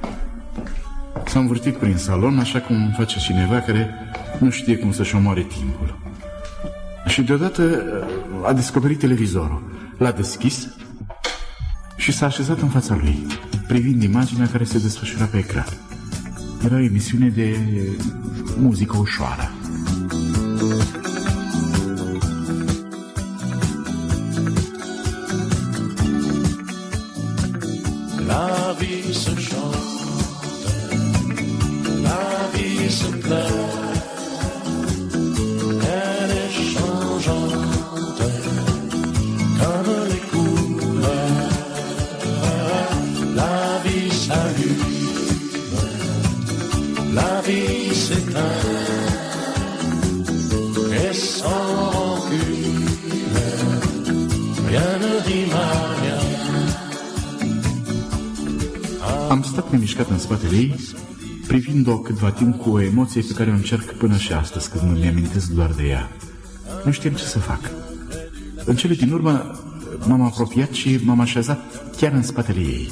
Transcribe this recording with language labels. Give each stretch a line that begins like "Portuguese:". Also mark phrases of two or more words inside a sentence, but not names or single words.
Romanian: S-a învârtit prin salon, așa cum face cineva care nu știe cum să-și omoare timpul. Și deodată a descoperit televizorul. L-a deschis și s-a așezat în fața lui, privind imaginea care se desfășura pe ecran. Era o emisiune de muzică ușoară.
French: La vie se chante, la vie se pleure, elle est changeante comme les couleurs. La vie s'allume, la vie s'éteint, et sans rancune, rien ne rime à rien.
Romanian: Am stat nemișcat în spatele ei, privind-o câtva timp cu o emoție pe care o încerc până și astăzi, când îmi amintesc doar de ea. Nu știam ce să fac. În cele din urmă m-am apropiat și m-am așezat chiar în spatele ei.